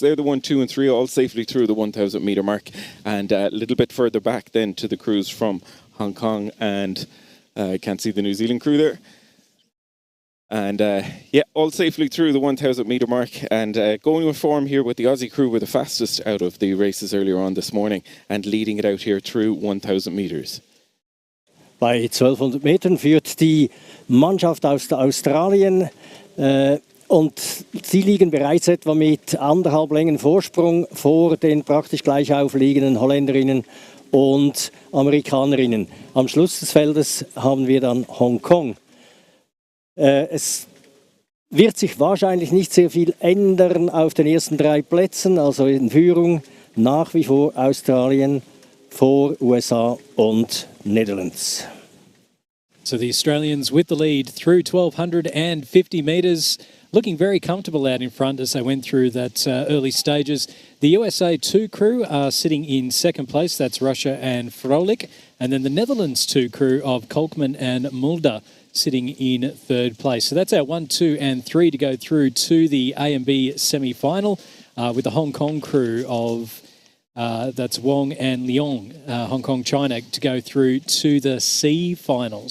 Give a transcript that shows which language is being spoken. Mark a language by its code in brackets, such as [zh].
[en] They're the 1, 2 and 3 all safely through the 1,000 metre mark, and a little bit further back then to the crews from Hong Kong, and I can't see the New Zealand crew there. And yeah, all safely through the 1,000 metre mark, and going with form here with the Aussie crew were the fastest out of the races earlier on this morning and leading it out here through 1,000 metres. [de] Bei 1200 Metern führt die Mannschaft aus Australien und sie liegen bereits etwa mit 1,5 Längen Vorsprung vor den praktisch gleich aufliegenden Holländerinnen und Amerikanerinnen. Am Schluss des Feldes haben wir dann Hongkong. Es wird sich wahrscheinlich nicht sehr viel ändern auf den ersten 3 Plätzen, also in Führung nach wie vor Australien vor USA und Netherlands. [en] So the Australians with the lead through 1,250 metres, looking very comfortable out in front as they went through that early stages. The USA 2 crew are sitting in second place, that's Russia and Froelich, and then the Netherlands 2 crew of Kolkman and Mulder sitting in third place. So that's our 1, 2 and 3 to go through to the A and B semi-final with the Hong Kong crew of, that's Wong and Leong, Hong Kong, China, to go through to the C final.